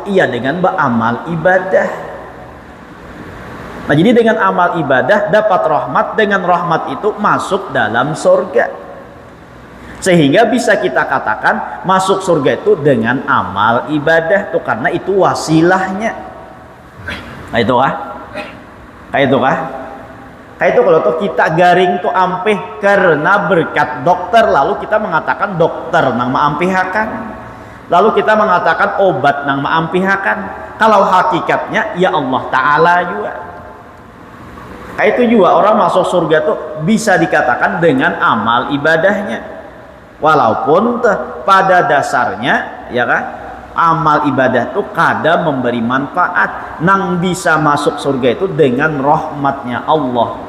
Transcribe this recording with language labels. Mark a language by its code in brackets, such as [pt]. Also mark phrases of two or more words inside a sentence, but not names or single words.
[id] Iya dengan beramal ibadah. Nah jadi dengan amal ibadah dapat rahmat, dengan rahmat itu masuk dalam surga. Sehingga bisa kita katakan masuk surga itu dengan amal ibadah tuh, karena itu wasilahnya. Nah itu kah? Kayak itu kah? [bjn] Kayak itu kalau tuh kita garing tuh ampih karena berkat dokter, lalu kita mengatakan dokter nang maampihakan, lalu kita mengatakan obat nang maampihakan. [id] Kalau hakikatnya ya Allah Ta'ala juga. Kayak itu juga orang masuk surga tuh bisa dikatakan dengan amal ibadahnya, walaupun pada dasarnya ya kan amal ibadah tuh kada memberi manfaat. Nang bisa masuk surga itu dengan rahmatnya Allah.